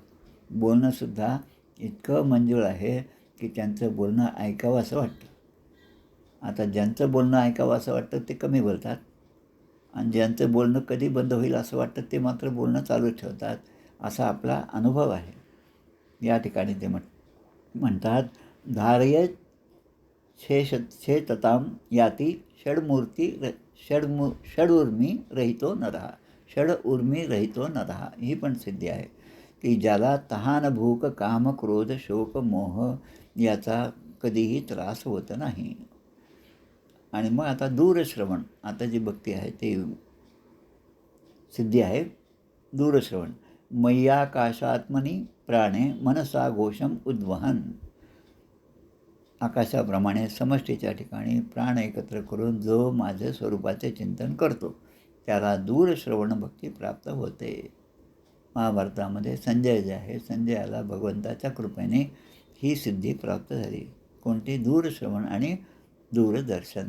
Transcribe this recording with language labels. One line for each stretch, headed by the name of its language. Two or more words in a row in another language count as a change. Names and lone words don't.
Marathi: बोलणंसुद्धा इतकं मंजूळ आहे की त्यांचं बोलणं ऐकावं असं वाटतं. आता ज्यांचं बोलणं ऐकावं असं वाटतं ते कमी बोलतात, आणि ज्यांचं बोलणं कधी बंद होईल असं वाटतं ते मात्र बोलणं चालू ठेवतात. असा आपला अनुभव आहे. या ठिकाणी ते म्हणतात,
Sanskrit: धारय छेतताम याती षडूर्मी रहितो नरहा. षडउर्मी रहितो नरहा
Marathi: ही पण सिद्धी आहे की ज्याला तहान, भूक, काम, क्रोध, शोक, मोह याचा कधीही त्रास होत नाही. आणि मग आता दूरश्रवण. आता जी भक्ती आहे ती सिद्धी आहे दूरश्रवण.
Sanskrit: मय्याकाशात्मनी प्राणे मनसा घोषम उद्वहन.
Marathi: आकाशाप्रमाणे समष्टीच्या ठिकाणी प्राण एकत्र करून जो माझ्या स्वरूपाचे चिंतन करतो त्याला दूरश्रवण भक्ती प्राप्त होते. महाभारतामध्ये संजय जे आहे, संजयाला भगवंताच्या कृपेने ही सिद्धी प्राप्त झाली. कोणती? दूरश्रवण आणि दूरदर्शन.